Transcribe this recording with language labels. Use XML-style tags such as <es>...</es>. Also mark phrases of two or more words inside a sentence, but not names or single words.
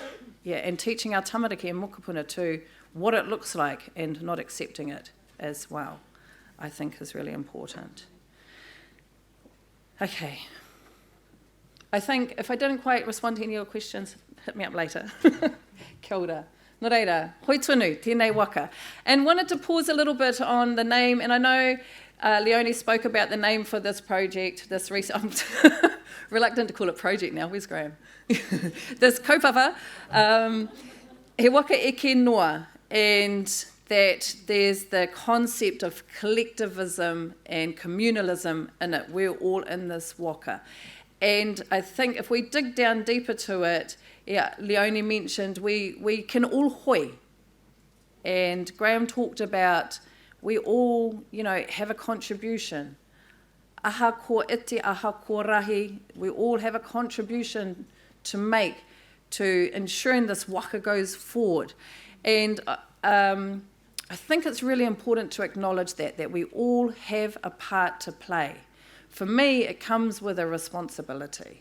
<en>And teaching our tamariki and mokopuna too what it looks like and not accepting it as well, I think is really important. Okay. I think if I didn't quite respond to any of your questions, hit me up later. Kia ora.</en> <mi>Nō reira, hoi tonu, tēnei waka.</mi> <en>And wanted to pause a little bit on the name, and I know Leonie spoke about the name for this project, I'm reluctant to call it project now, where's Graham? This kaupapa,</en> <mi>he waka eke noa,</mi> <en>and that there's the concept of collectivism and communalism in it. We're all in this waka. And I think if we dig down deeper to it, Leonie mentioned we can all hoi. And Graham talked about we all, have a contribution.</en> <mi>Aha ko iti, aha ko rahi.</mi> <en>We all have a contribution to make to ensuring this waka goes forward. And I think it's really important to acknowledge that we all have a part to play. For me, it comes with a responsibility.</en>